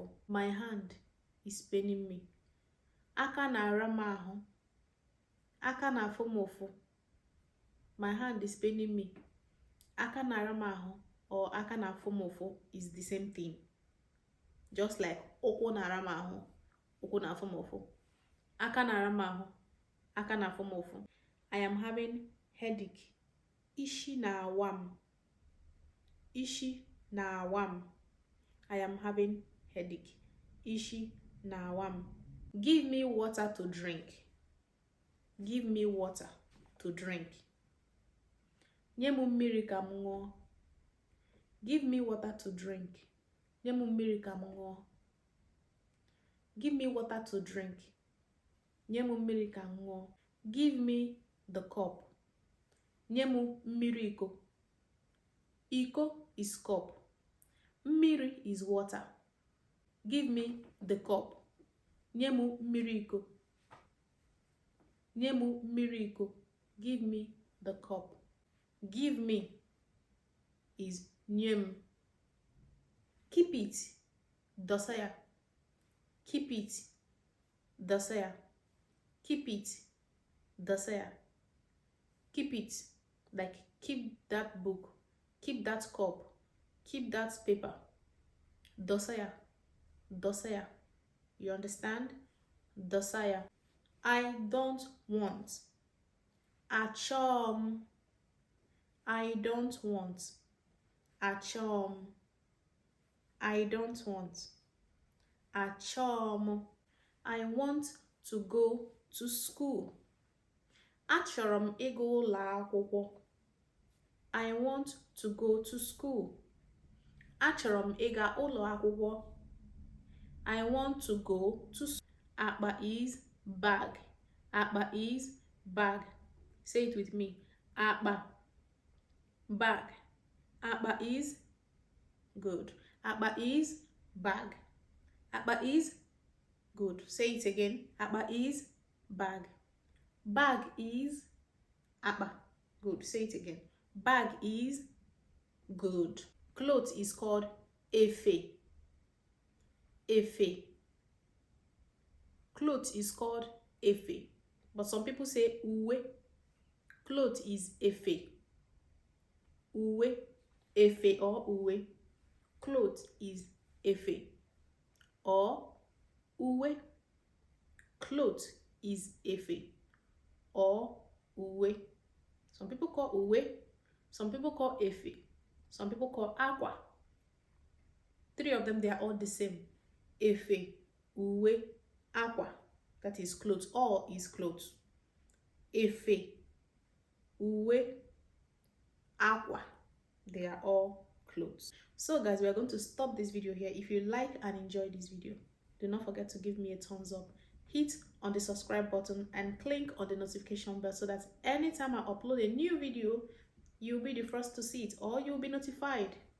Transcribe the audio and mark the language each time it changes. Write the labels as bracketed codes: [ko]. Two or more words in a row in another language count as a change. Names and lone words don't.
[en] My hand is paining me. [ig] Aka na-ara m ahụ. Aka na-afụ m ụfụ. [en] My hand is paining me. [ig] Aka na-ara m ahụ or aka na-afụ m ụfụ [en] is the same thing. Just like [ig] ụkwụ na-ara m ahụ. Ụkwụ na-afụ m ụfụ. Aka na-ara m ahụ. Aka na-afụ m ụfụ. [en] I am having headache. [ig] Ishi na-awa m. Ishi na-awa m. [en] I am having headache. [ig] Ishi na-awa m. [en] Give me water to drink. Give me water to drink. [ig] Nye m mmiri ka m ṅụọ. [en] Give me water to drink. [ig] Nye m mmiri ka m ṅụọ. [en] Give me water to drink. [ig] Nye m mmiri ka m ṅụọ. [en] Give me the cup. [ig] Nye m mmiri iko. Iko [en] is cup. Mmiri is water. Give me the cup. [ig] Nye m mmiri iko. Nye m mmiri iko. [en] Give me the cup. Give me is [ig] nye m. [en] Keep it. [ig] Dosa ya. [en] Keep it. [ig] Dosa ya. [en] Keep it. [ig] Dosa ya. [en] Keep it. Like keep that book. Keep that cup. Keep that paper. [ig] Dosa ya. Dosa ya. [en] You understand? [ig] Dosa ya. [en] I don't want. Achom. I don't want. Achom. I don't want. Achom. I want to go to school. [ig] Achọrọ m ịga ụlọ akwụkwọ. [en] I want to go to school. [ig] Achọrọ m ịga ụlọ akwụkwọ. [en] I want to go to school. Akpa is bag. Akpa is bag. Say it with me. [ig] Akpa. [en] Bag. Akpa is good. Akpa is bag. Akpa is good. Say it again. Akpa is bag. Bag is akpa. Good. Say it again. Bag is good. Clothes is called efe. [ig] Efe. [en] Clothes is called efe. But some people say uwe. Clothes is efe. [ig] Uwe. Efe or uwe. [en] Clothes is efe. Or uwe. Clothes is efe. Or uwe. Some people call uwe. Some people call efe. Some people call aqua. Three of them, they are all the same. [ig] Efe, uwe, [en] aqua. That is clothes. All is clothes. [ig] Efe, uwe, aqua. [en] They are all clothes. clothes. So guys, we are going to stop this video here. If you like and enjoy this video, do not forget to give me a thumbs up, hit on the subscribe button and click on the notification bell so that anytime I upload a new video, you'll be the first to see it or you'll be notified.